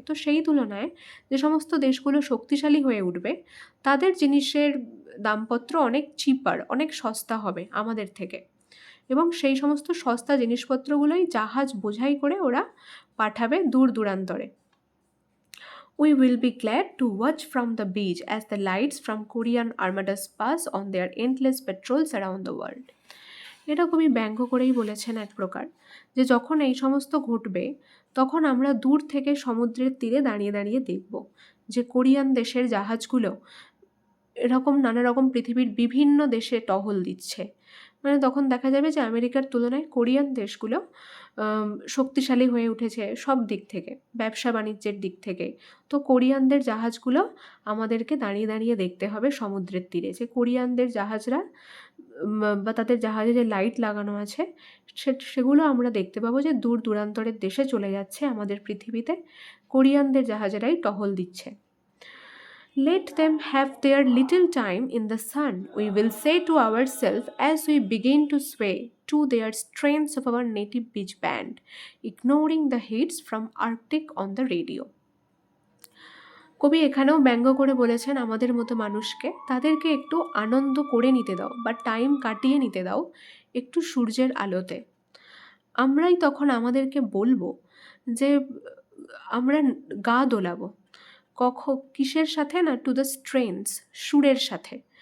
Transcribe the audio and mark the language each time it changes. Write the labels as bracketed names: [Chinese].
[Bangla] তো সেই তুলনায় যে সমস্ত দেশগুলো শক্তিশালী হয়ে উঠবে তাদের জিনিসের দামপত্র অনেক চিপার, অনেক সস্তা হবে আমাদের থেকে, এবং সেই সমস্ত সস্তা জিনিসপত্রগুলোই জাহাজ বোঝাই করে ওরা পাঠাবে দূর দূরান্তরে। [English] We will be glad to watch from the beach as the lights from Korean armadas pass on their endless patrols around the world. [Bangla] এটা খুবই ব্যঙ্গ করেই বলেছেন এক প্রকার, যে যখন এই সমস্ত ঘটবে তখন আমরা দূর থেকে সমুদ্রের তীরে দাঁড়িয়ে দাঁড়িয়ে দেখব যে কোরিয়ান দেশের জাহাজগুলো এরকম নানা রকম পৃথিবীর বিভিন্ন দেশে টহল দিচ্ছে। মানে তখন দেখা যাবে যে আমেরিকার তুলনায় কোরিয়ান দেশগুলো শক্তিশালী হয়ে উঠেছে সব দিক থেকে, ব্যবসা বাণিজ্যের দিক থেকে। তো কোরিয়ানদের জাহাজগুলো আমাদেরকে দাঁড়িয়ে দাঁড়িয়ে দেখতে হবে সমুদ্রের তীরে, যে কোরিয়ানদের জাহাজরা বা তাদের জাহাজে যে লাইট লাগানো আছে সেগুলো আমরা দেখতে পাবো যে দূর দূরান্তরের দেশে চলে যাচ্ছে আমাদের পৃথিবীতে কোরিয়ানদের জাহাজেরাই টহল দিচ্ছে। [English] Let them have their little time in the sun, we will say to ourselves as we begin to sway to their strains of our native beach band, ignoring the hits from Arctic on the radio. [Bangla] কবি এখানেও ব্যঙ্গ করে বলেছেন আমাদের মতো মানুষকে তাদেরকে একটু আনন্দ করে নিতে দাও বা টাইম কাটিয়ে নিতে দাও একটু সূর্যের আলোতে। আমরাই তখন আমাদেরকে বলবো যে আমরা গা দোলাবো কিসের সাথে না, [English] to the strains, [Bangla] সুরের সাথে।